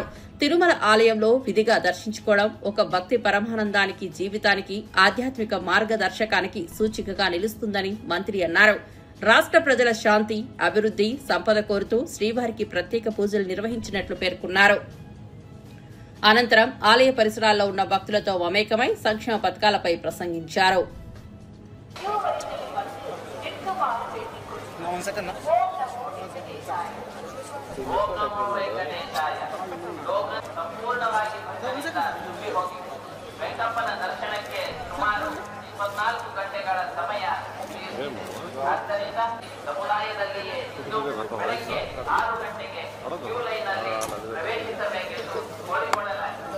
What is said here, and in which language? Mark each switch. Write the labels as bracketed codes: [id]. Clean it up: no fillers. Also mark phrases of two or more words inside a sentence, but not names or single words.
[te] తిరుమల ఆలయంలో విధిగా దర్శించుకోవడం ఒక భక్తి పరమానందానికి, జీవితానికి, ఆధ్యాత్మిక మార్గదర్శకానికి సూచికగా నిలుస్తుందని మంత్రి అన్నారు. రాష్ట్ర ప్రజల శాంతి, అభివృద్ది, సంపద కోరుతూ శ్రీవారికి ప్రత్యేక పూజలు నిర్వహించినట్లు పేర్కొన్నారు. అనంతరం ఆలయ పరిసరాల్లో ఉన్న భక్తులతో మమేకమై సంక్షేమ పథకాలపై ప్రసంగించారు. [kn] ವೆಂಕಪ್ಪನ ದರ್ಶನಕ್ಕೆ ಸುಮಾರು 24 ಗಂಟೆಗಳ ಸಮಯ ಆದ್ದರಿಂದ ಸಮುದಾಯದಲ್ಲಿಯೇ ಇಂದು ಬೆಳಗ್ಗೆ 6 ಗಂಟೆಗೆ ಕ್ಯೂ ಲೈನ್ನಲ್ಲಿ ಪ್ರವೇಶಿಸಬೇಕೆಂದು ಕೋರಿಕೊಳ್ಳಲಾಗಿದೆ.